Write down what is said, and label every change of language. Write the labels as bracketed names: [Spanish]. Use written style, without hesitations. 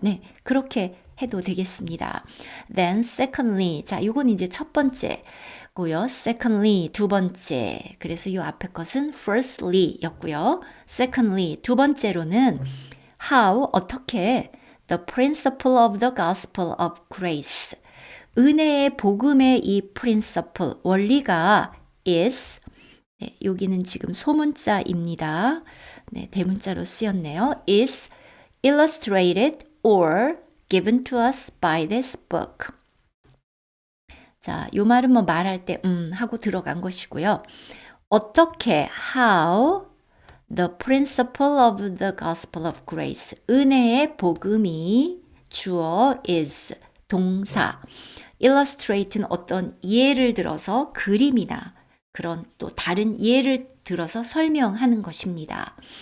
[Korean] 네, 그렇게 해도 되겠습니다. [English] Then secondly, [Korean] 자, 이건 이제 첫 번째고요. Secondly, 두 번째. 그래서 이 앞에 것은 firstly 였고요. [English] Secondly, [Korean] 두 번째로는 [English] how, [Korean] 어떻게 [English] the principle of the gospel of grace. [Korean] 은혜의 복음의 이 principle, 원리가 is, 네, 여기는 지금 소문자입니다. 네, 대문자로 쓰였네요. [English] is illustrated or given to us by this book. [Korean] 자, 요 말은 뭐 말할 때 하고 들어간 것이고요. 어떻게 [English] how the principle of the gospel of grace. [Korean] 은혜의 복음이 주어 is 동사. illustrate는 어떤 예를 들어서 그림이나 그런 또 다른 예를 들어서 설명하는 것입니다.